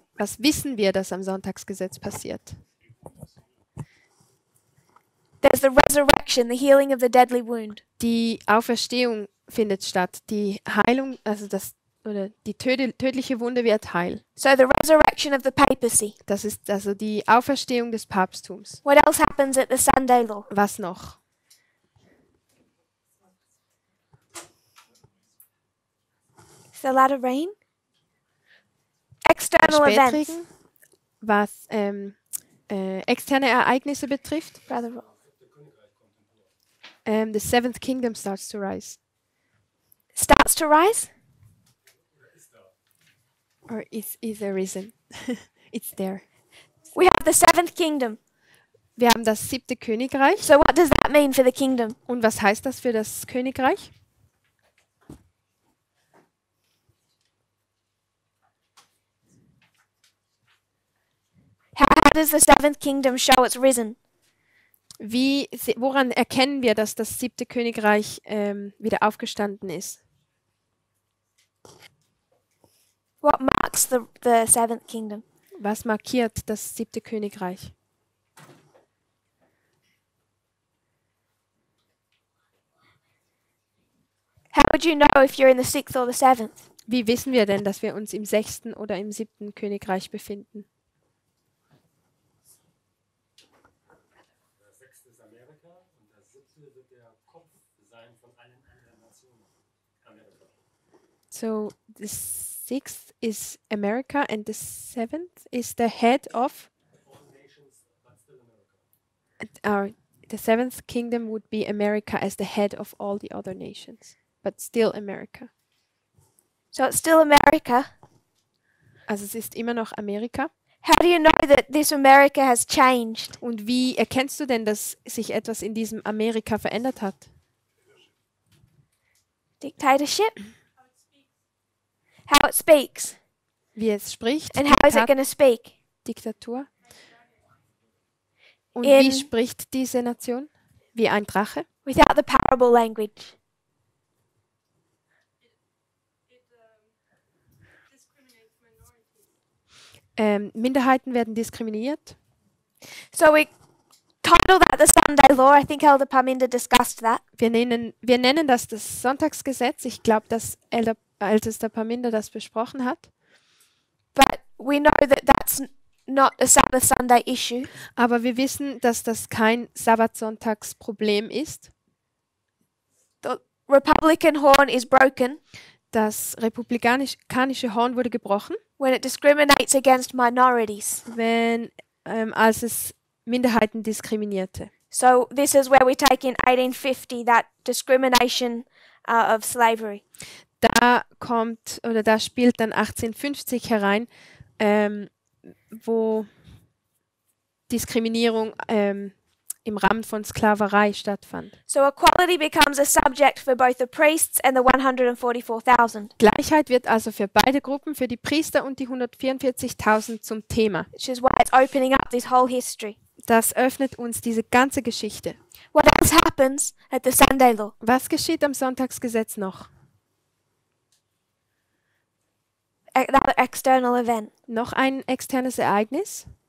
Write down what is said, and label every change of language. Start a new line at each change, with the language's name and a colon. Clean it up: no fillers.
German: Was wissen wir, dass am Sonntagsgesetz passiert?
English: There's the resurrection, the healing of the deadly wound.
German: Die Auferstehung findet statt. Die Heilung, also die tödliche Wunde wird heil.
English: So the resurrection of the papacy.
German: Das ist also die Auferstehung des Papsttums.
English: What else happens at the Sunday law?
German: Was noch?
English: Is there a lot of rain? External events.
German: Spätregen, was externe Ereignisse betrifft.
English: Brother Roll. The seventh kingdom starts to rise. Starts to rise? Or is arisen. It's there. We have the seventh kingdom.
German: Wir haben das siebte Königreich.
English: So what does that mean for the kingdom?
German: Und was heißt das für das Königreich?
English: How does the seventh kingdom show it's risen?
German: Woran erkennen wir, dass das siebte Königreich wieder aufgestanden ist?
English: What marks the seventh kingdom?
German: Was markiert das siebte Königreich?
English: How would you know if you're in the sixth or the seventh?
German: Wie wissen wir denn, dass wir uns im sechsten oder im siebten Königreich befinden? Das sechste ist Amerika und das siebte wird der Kopf sein von allen anderen Nationen. Amerika.
English: So the sixth is America and the seventh is the head of All nations, but still America. the seventh kingdom would be America as the head of all the other nations, but still America. So it's still America.
German: Also es ist immer noch Amerika.
English: How do you know that this America has changed?
German: Und wie erkennst du denn, dass sich etwas in diesem Amerika verändert hat?
English: Dictatorship? How it speaks.
German: Wie es spricht?
English: And how is it going to speak?
German: Diktatur. Und In- wie spricht diese Nation? Wie ein Drache?
English: Without the parable language.
German: Minderheiten werden diskriminiert.
English: So we title that the Sunday law. I think Elder Parminder discussed that.
German: Wir nennen das das Sonntagsgesetz. Ich glaube, dass Ältester Parminder das besprochen hat.
English: But we know that that's not a Sabbath Sunday issue.
German: Aber wir wissen, dass das kein Sabbatsonntagsproblem ist.
English: The Republican horn is broken
German: Das republikanische Horn wurde gebrochen,
English: when it discriminates against minorities.
German: als es Minderheiten diskriminierte.
English: So this is where we take in 1850 that discrimination of slavery.
German: Da spielt dann 1850 herein, wo Diskriminierung im Rahmen von Sklaverei stattfand.
English: So equality becomes a subject for both the priests and the 144,000,
German: Gleichheit wird also für beide Gruppen, für die Priester und die 144.000 zum Thema.
English: which is why it's opening up this whole history.
German: Das öffnet uns diese ganze Geschichte.
English: What else happens at the Sunday law?
German: Was geschieht am Sonntagsgesetz noch?
English: Another external event.
German: Noch ein externes Ereignis?